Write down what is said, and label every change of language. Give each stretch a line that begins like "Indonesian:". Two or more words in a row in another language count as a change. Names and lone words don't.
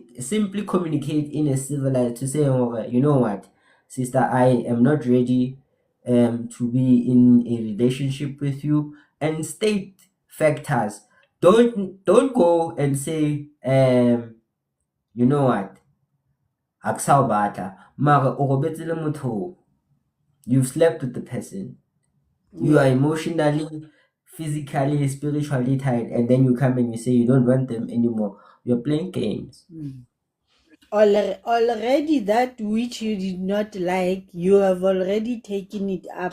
English: Simply communicate in a civilized to say, oh, you know what, sister, I am not ready to be in a relationship with you, and state factors. Don't go and say you know what,
Southern Sotho: akusawubata mara o robetse le motho o.
English: You've slept with the person. You are emotionally, physically, spiritually tired, and then you come and you say you don't want them anymore. You're playing games. Already that which you did not like, you have already taken it up.